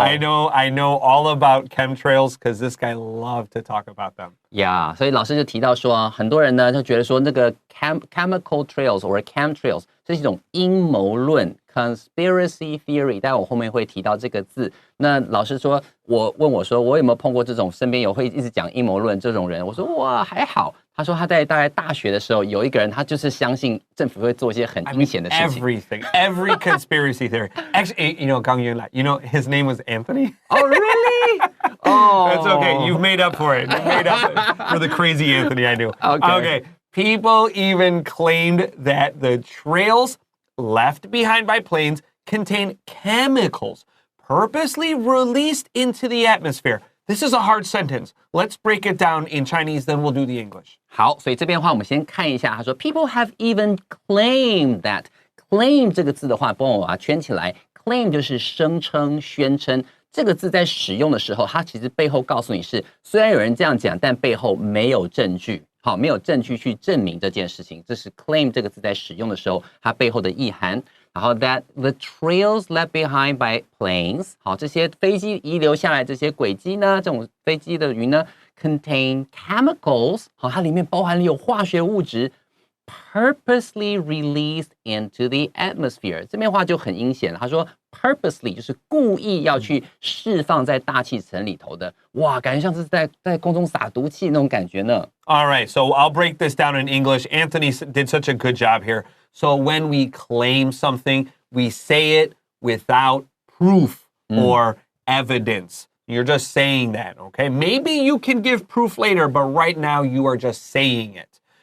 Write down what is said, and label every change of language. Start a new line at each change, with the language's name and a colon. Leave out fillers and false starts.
English: I know all about chemtrails because this guy loved to talk about them.
Chinese: Yeah, 所以老师就提到说，很多人呢就觉得说那个
English: chemical trails or chemtrails
Chinese: 这是一种阴谋论 conspiracy theory， 待会我后面会提到这个字。那老师说，问我说，我有没有碰过这种身边有会一直讲阴谋论这种人？我说哇还好。他说他在大概大学的时候，有一个人他就是相信政府会做一些很阴险的事情。
English: Every conspiracy theory. Actually, Gang Yunlai, his name was Anthony. Oh, really? Oh, that's okay. You've made up for it. You've made up for the crazy Anthony I knew. Okay. People even claimed that the trails left behind by planes contain chemicals purposely released into the atmosphere. This is a hard sentence. Let's break it down in Chinese, then we'll do the English.
Chinese: 好，所以这边的话，我们先看一下。他说
English: ，People have even claimed that.
Chinese: Claim 这个字的话，帮我把它圈起来。Claim 就是声称、宣称。这个字在使用的时候，它其实背后告诉你是，虽然有人这样讲，但背后没有证据。好，没有证据去证明这件事情。这是 claim 这个字在使用的时候，它背后的意涵。然后
English: that the trails left behind by planes，
Chinese: 好，这些飞机遗留下来这些轨迹呢，这种飞机的云呢 ，
English: contain chemicals，
Chinese: 好，它里面包含了有化学物质 ，
English: purposely released into the atmosphere。
Chinese: 这边话就很阴险了，他说 purposely 就是故意要去释放在大气层里头的，哇，感觉像是在空中撒毒气那种感觉呢。
English: All right, so I'll break this down in English. Anthony did such a good job here. So when we claim something, we say it without proof or evidence. You're just saying that, okay? Maybe you can give proof later, but right now you are just saying it.